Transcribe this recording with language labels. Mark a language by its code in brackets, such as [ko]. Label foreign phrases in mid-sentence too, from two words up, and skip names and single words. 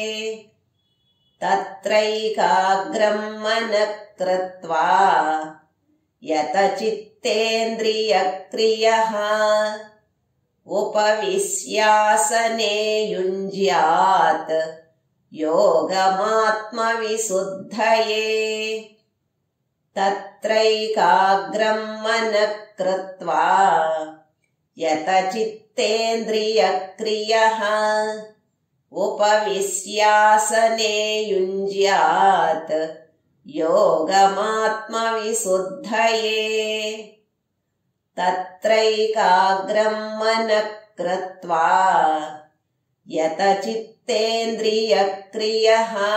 [sa] తత్రైకాగ్రం మనఃకృత్వా యత చిత్తేంద్రియ క్రియః ఉపవిశ్యాసనే యుంజ్యాత్ యోగమాత్మ విశుద్ధయే. తత్రైకాగ్రం మనఃకృత్వా యత చిత్తేంద్రియ यतचित्तेन्द्रियक्रियः उपविश्यासने युञ्ज्यात् योगमात्मविशुद्धये तत्रैकाग्रं मनः कृत्वा यतचित्तेन्द्रियक्रियः